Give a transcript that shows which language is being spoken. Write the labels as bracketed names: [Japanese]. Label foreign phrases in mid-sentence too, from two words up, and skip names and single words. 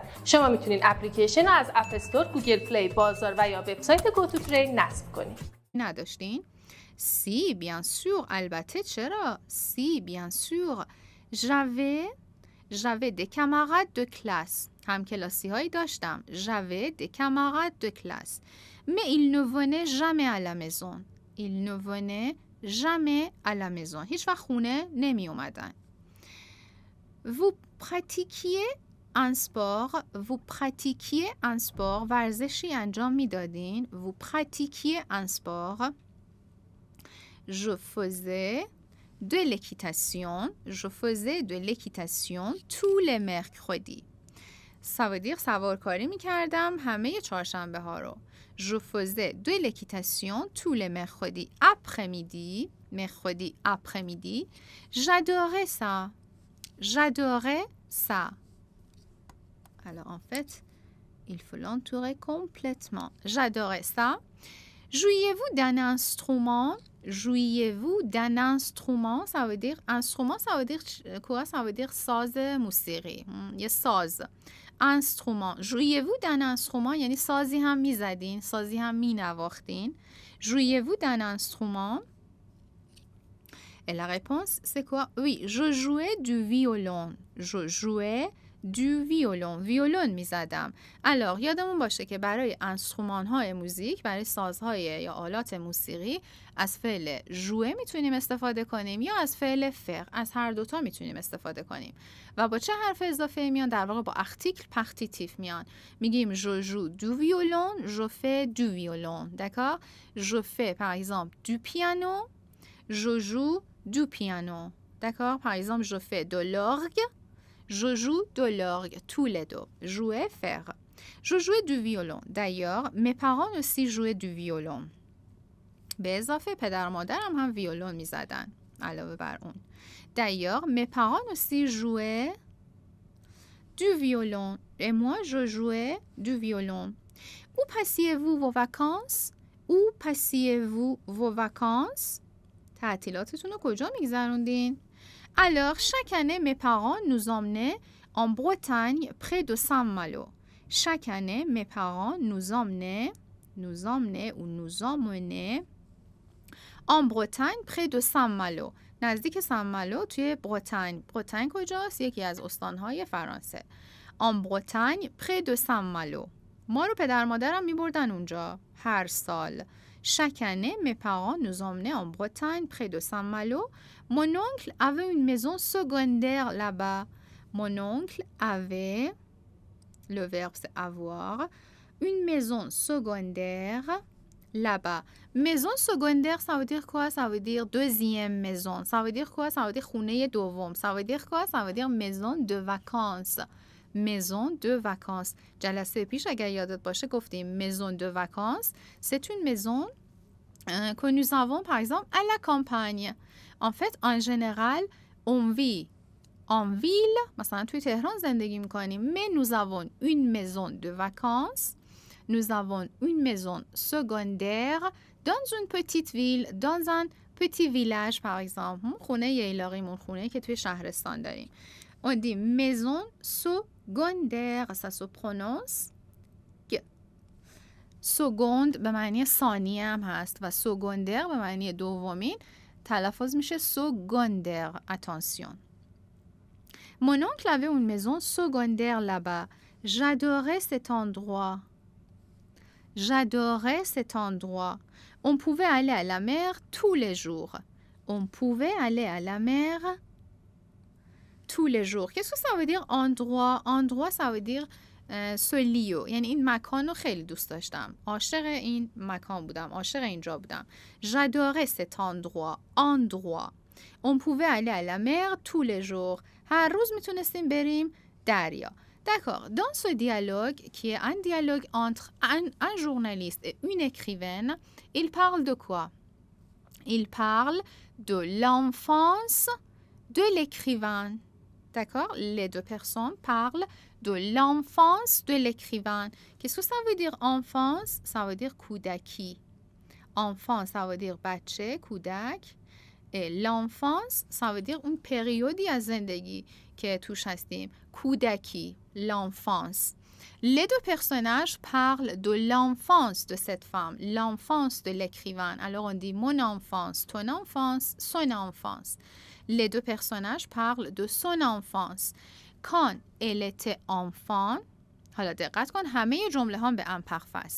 [Persian] شما میتونید اپلیکیشن رو از اپ استور، گوگل پلی، بازار و یا وبسایت گوتوترین نصب کنید. [French] نداشتین؟ Si, bien sûr, [Persian] البته چرا؟ [French] Si, bien sûr. J'avais des camarades de classe. [Persian] همکلاسی هایی داشتم. [French] J'avais des camarades de classe. Mais ils ne venaient jamais à la maison. Ils ne venaient jamais à la maison. [Persian] هیچ وقت خونه نمی اومدن. [French] Vous pratiquiez un sport. Vous pratiquiez un sport. [Persian] ورزشی انجام می دادین. [French] Vous pratiquiez un sport. Je faisais de l'équitation. Je faisais de l'équitation tous les mercredis. Ça veut dire [Persian] سوارکاری می‌کردم همه چهارشنبه ها رو. [French] Je faisais de l'équitation tous les mercredis après-midi. Mercredi après-midi. J'adorais ça. J'adorais ça. Alors en fait, il faut l'entourer complètement. J'adorais ça. Jouiez-vous d'un instrument? Jouiez-vous d'un instrument? Ça veut dire instrument, ça veut dire quoi? Ça veut dire [Persian] ساز موسیقی. یه ساز. [French] Instrument. Jouiez-vous d'un instrument? [Persian] یعنی سازی هم میزدین، سازی هم مینواختین. [French] Jouiez-vous d'un instrument? Et la réponse, c'est quoi? Oui, je jouais du violon. Je jouais du violon. [Persian] ویولون میزدم. alors یادمون باشه که برای انسترومان های موزیک، برای سازهای یا آلات موسیقی از فعل jouer میتونیم استفاده کنیم یا از فعل faire. از هر دوتا میتونیم استفاده کنیم. و با چه حرف اضافه میان؟ در واقع با [French] article partitif [Persian] میان. [French] میگیم je joue du violon, je fais du violon. d'accord? je fais par exemple du piano, je joue du piano. d'accord? par exemple je fais de l'orgue. Je joue de l'orgue, tous les deux. Jouer, faire. Je jouais du violon. D'ailleurs, mes parents aussi jouaient du violon. [Persian] به اضافه پدر و مادرم هم ویولون می زدن. علاوه بر اون. [French] D'ailleurs, mes parents aussi jouaient du violon. Et moi, je jouais du violon. Où passiez-vous vos vacances? Où passiez-vous vos vacances? [Persian] تعطیلاتتون رو کجا میگذروندین؟ [French] Alors, chaque année, mes parents nous emmenaient en Bretagne, près de Saint-Malo. Chaque année, mes parents nous emmenaient en Bretagne, près de Saint-Malo. [Persian] نزدیک سن-مالو توی برتانیه. برتانیه کجاست؟ یکی از استانهای فرانسه. [French] En Bretagne, près de Saint-Malo. [Persian] ما رو پدر مادرم میبردن اونجا هر سال. [French] Chaque année, mes parents nous emmenaient en Bretagne, près de Saint-Malo. Mon oncle avait une maison secondaire là-bas. Mon oncle avait, le verbe c'est avoir, une maison secondaire là-bas. Maison secondaire, ça veut dire quoi? Ça veut dire deuxième maison. Ça veut dire quoi? Ça veut dire [Persian] خونه دوم. [French] Ça veut dire quoi? Ça veut dire maison de vacances. Maison de vacances. [Persian] جلسه پیش اگر یادت باشه گفتیم [French] maison de vacances. C'est une maison que nous avons par exemple à la campagne. En fait, en général, on vit en ville. [Persian] مثلا توی تهران زندگی میکنیم. [French] Mais nous avons une maison de vacances. Nous avons une maison secondaire dans une petite ville, dans un petit village par exemple. [Persian] خونه ییلاقیمون، خونه که توی شهرستان داریم. [French] On dit maison secondaire. Ça se prononce seconde [Persian] به معنی ثانیه هم هست و secondaire به معنی دومین تلفظ میشه [French] secondaire. Attention. Mon oncle avait une maison secondaire là-bas. J'adorais cet endroit. J'adorais cet endroit. On pouvait aller à la mer tous les jours. On pouvait aller à la mer tous les jours. Qu'est-ce que ça veut dire endroit? Endroit, ça veut dire ce lieu. [Persian] یعنی این مکان رو خیلی دوست داشتم. عاشق این مکان بودم. عاشق اینجا بودم. [French] J'adorais cet endroit. Endroit. On pouvait aller à la mer tous les jours. [Persian] هر روز میتونستیم بریم دریا. [French] D'accord. Dans ce dialogue, qui est un dialogue entre un journaliste et une écrivaine, il parle de quoi? Il parle de l'enfance de l'écrivain. D'accord? Les deux personnes parlent de l'enfance de l'écrivain. Qu'est-ce que ça veut dire enfance? Ça veut dire کودکی. Enfant, ça veut dire [Persian] بچه، کودک. [French] Et l'enfance, ça veut dire [Persian] اون پریودی از زندگی که توش هستیم. کودکی, [French] l'enfance. Les deux personnages parlent de l'enfance de cette femme, l'enfance de l'écrivain. Alors on dit mon enfance, ton enfance, son enfance. Les deux personnages parlent de son enfance. Quand elle était enfant, [Persian] حالا دقت کن همه جمله ها به imparfait است.